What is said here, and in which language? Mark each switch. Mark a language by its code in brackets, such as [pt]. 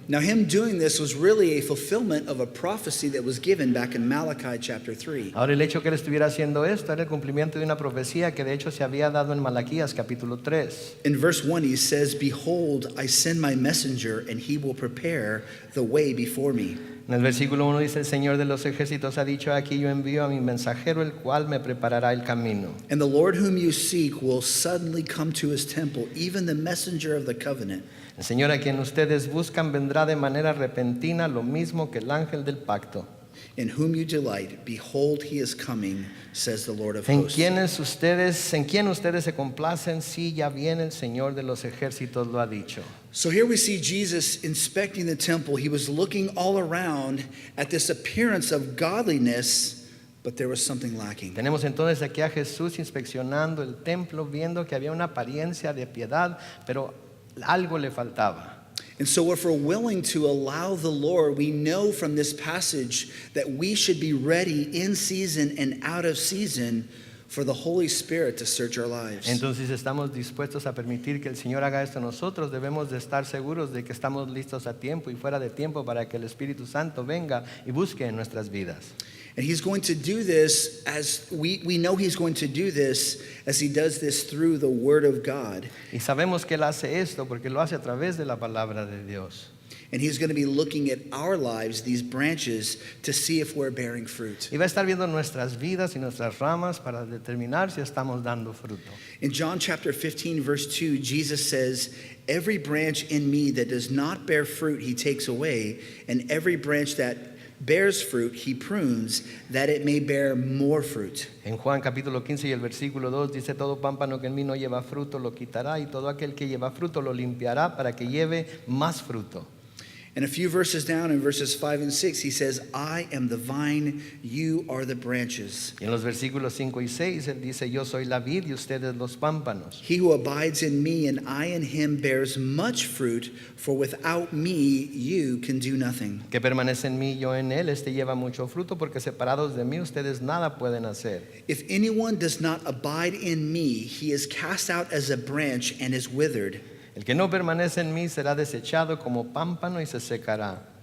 [en] Now him doing this was really a fulfillment of a prophecy that was given back in Malachi chapter 3. [es] Ahora, el hecho que él estuviera haciendo esto era el cumplimiento de una profecía que de hecho se había dado en Malaquías capítulo 3. [en] In verse 1 he says, "Behold, I send my messenger and he will prepare the way before me." [es] En el versículo 1 dice, el Señor de los ejércitos ha dicho, aquí yo envío a mi mensajero, el cual me preparará el camino. [en] And the Lord whom you seek will suddenly come to his temple, even the messenger of the covenant. [es] El Señor a quien ustedes buscan vendrá de manera repentina, lo mismo que el ángel del pacto. [en] In whom you delight, behold, he is coming, says the Lord of [es] En [en] hosts. [es] quien ustedes se complacen, sí, ya viene el Señor de los ejércitos lo ha dicho. [en] So here we see Jesus inspecting the temple. He was looking all around at this appearance of godliness, but there was something lacking. [es] Tenemos entonces aquí a Jesús inspeccionando el templo, viendo que había una apariencia de piedad, pero algo le faltaba. [en] And so, if we're willing to allow the Lord, we know from this passage that we should be ready in season and out of season for the Holy Spirit to search our lives. [es] Entonces estamos dispuestos a permitir que el Señor haga esto. Nosotros debemos de estar seguros de que estamos listos a tiempo y fuera de tiempo para que el Espíritu Santo venga y busque en nuestras vidas. [en] And he's going to do this as we know he's going to do this as he does this through the Word of God. [es] Y sabemos que Él hace esto porque lo hace a través de la palabra de Dios. [en] And he's going to be looking at our lives, these branches, to see if we're bearing fruit. [es] Y va a estar viendo nuestras vidas y nuestras ramas para determinar si estamos dando fruto. [en] In John chapter 15, verse 2, Jesus says, every branch in me that does not bear fruit, he takes away, and every branch that bears fruit, he prunes, that it may bear more fruit. [es] En Juan capítulo 15 y el versículo 2 dice, todo pámpano que en mí no lleva fruto lo quitará, y todo aquel que lleva fruto lo limpiará para que lleve más fruto. [en] And a few verses down in verses 5 and 6, he says, I am the vine, you are the branches. [es] Y en los versículos 5 y 6 él dice, yo soy la vid y ustedes los pámpanos. [en] He who abides in me and I in him bears much fruit, for without me you can do nothing. [es] Que permanece en mí, yo en él, este lleva mucho fruto, porque separados de mí ustedes nada pueden hacer. [en] If anyone does not abide in me, he is cast out as a branch and is withered. [es] El que no permanece en mí será desechado como pámpano y se secará.